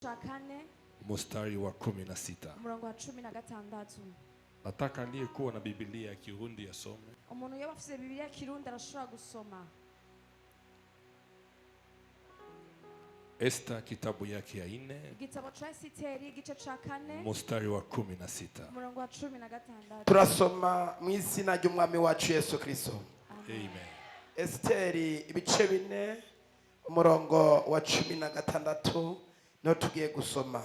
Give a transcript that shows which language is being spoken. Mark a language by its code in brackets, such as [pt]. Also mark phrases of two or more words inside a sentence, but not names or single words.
[sw] mstari wa 16. [rn] Umurongo wa 16. [sw] Nataka aliyekuwa na Biblia ya Kirundi asome. [rn] Umuntu yaba afite Biblia ya Kirundi arashobora gusoma. [sw] Esther kitabu yake ya 4. [rn] Igitabo cha Esiteri igice ca 4. [sw] Mstari wa 16. [rn] Umurongo wa 16. Turasoma mu izina ry'umwami wacu Yesu Kristo. Amen. Esiteri ibice 4 umurongo wa 16 no tugiye gusoma.